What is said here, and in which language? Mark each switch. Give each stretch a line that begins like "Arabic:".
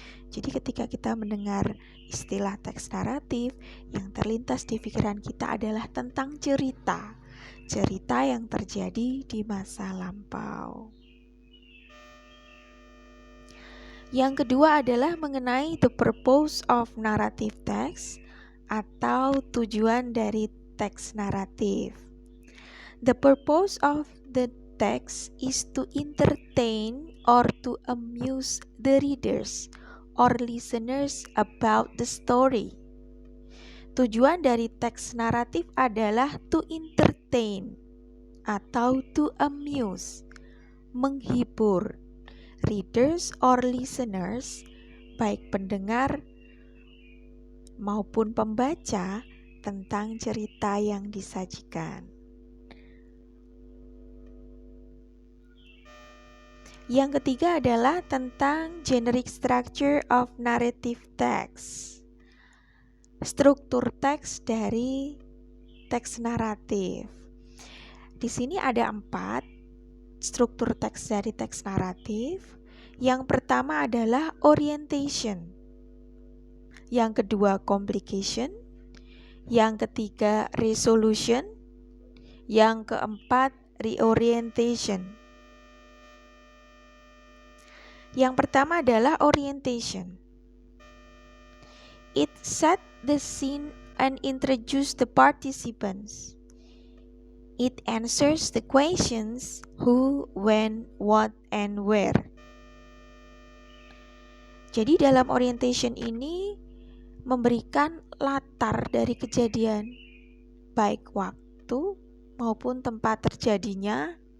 Indonesian: Jadi ketika kita mendengar istilah teks naratif, yang terlintas di pikiran kita adalah tentang cerita yang terjadi di masa lampau. Yang kedua adalah mengenai
English: the purpose of narrative text
Indonesian: atau tujuan dari teks naratif.
English: The purpose of the text is to entertain or to amuse the readers or listeners about the story.
Indonesian: Tujuan dari teks naratif adalah
English: to entertain
Indonesian: atau
English: to amuse,
Indonesian: menghibur
English: readers or listeners,
Indonesian: baik pendengar maupun pembaca, tentang cerita yang disajikan. Yang ketiga adalah tentang
English: generic structure of narrative text.
Indonesian: struktur teks dari teks naratif. Di sini ada 4 struktur teks dari teks naratif. Yang pertama adalah orientation, yang kedua complication, yang ketiga resolution, yang keempat reorientation. Yang pertama adalah orientation.
English: It set the scene and introduce the participants. It answers the questions who, when, what, and where.
Indonesian: Jadi dalam orientation ini memberikan latar dari kejadian, baik waktu maupun tempat terjadinya.